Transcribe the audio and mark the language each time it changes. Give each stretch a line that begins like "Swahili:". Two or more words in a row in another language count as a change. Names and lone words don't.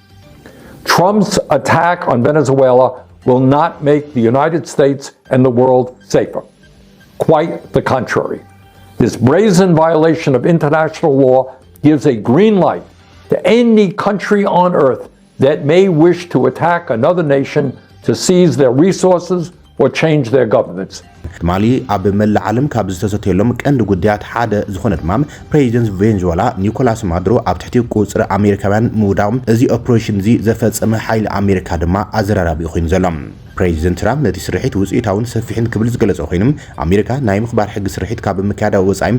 English: Trump's attack on Venezuela will not make the United States and the world safer. Quite the contrary. This brazen violation of international law gives a green light to any country on earth that may wish to attack another nation to seize their resources or change their governments.
Tigrinya: ማሊ ኣብ መላእ ዓለም ካብ ዝተሰተየሎም ቀንዲ ጉዳያት ሓደ ዝኾነ ድማ ፕሬዚደንት ቬንዙዌላ ኒኮላስ ማዱሮ ኣብ ትሕቲ ቁፅሪ ኣሜሪካውያን ምውዳዎም እዚ ኦፕሬሽን እዚ ዘፈጸመ ሓይሊ ኣሜሪካ ድማ ኣዘራራቢ ኮይኑ ዘሎ ፕሬዚደንት ትራምፕ ነቲ ስርሒት ውፅኢታውን ሰፊሕን ክብል ዝገለጸ ኮይኖም ኣሜሪካ ናይ ምኽባር ሕጊ ስርሒት ካብ ምክያዳ ወጻኢም